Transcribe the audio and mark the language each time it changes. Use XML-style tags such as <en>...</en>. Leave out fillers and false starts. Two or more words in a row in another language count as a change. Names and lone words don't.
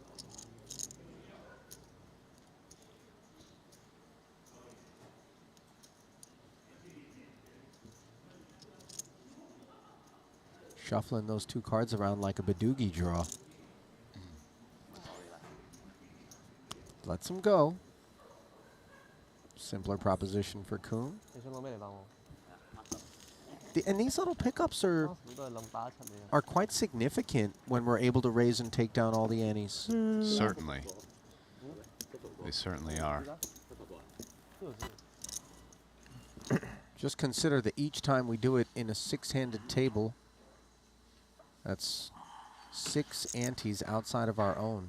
<en>Shuffling those two cards around like a Badoogie draw. Lets him go. Simpler proposition for Kuhn.</en> <yue>你想攞咩嚟打我？</yue> <en>And these little pickups are</en> <yue>你都係諗打一七你啊！</yue> <en>are quite significant when we're able to raise and take down all the antes. Certainly. They certainly are. Just consider that each time we do it in a six-handed table, that's 6 antes outside of our own.</en>